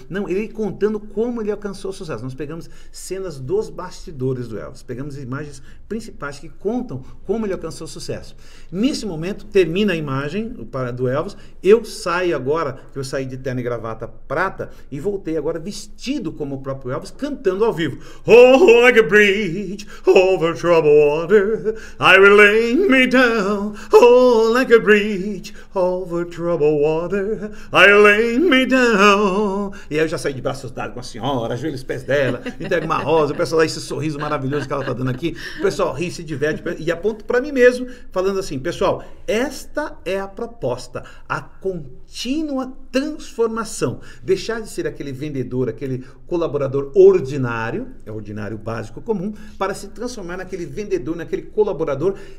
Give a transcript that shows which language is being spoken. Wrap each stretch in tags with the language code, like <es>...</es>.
<pt>Não, ele contando como ele alcançou sucesso. Nós pegamos cenas dos bastidores do Elvis, pegamos imagens principais que contam como ele alcançou sucesso. Nesse momento, termina a imagem do Elvis, eu saio agora, eu saí de terno e gravata prata, e voltei agora vestido como o próprio Elvis, cantando ao vivo.</pt> <en>Oh, like a bridge over troubled water, I will lay me down. Oh, like a bridge over troubled water, I lay me down.</en> <pt>E aí eu já saí de braços dados com a senhora, ajoelho os pés dela, entrego uma rosa, o pessoal dá esse sorriso maravilhoso que ela está dando aqui, o pessoal ri, se diverte, e aponto para mim mesmo, falando assim, pessoal, esta é a proposta, a contínua transformação, deixar de ser aquele vendedor, aquele colaborador ordinário, é ordinário básico comum, para se transformar naquele vendedor, naquele colaborador</pt>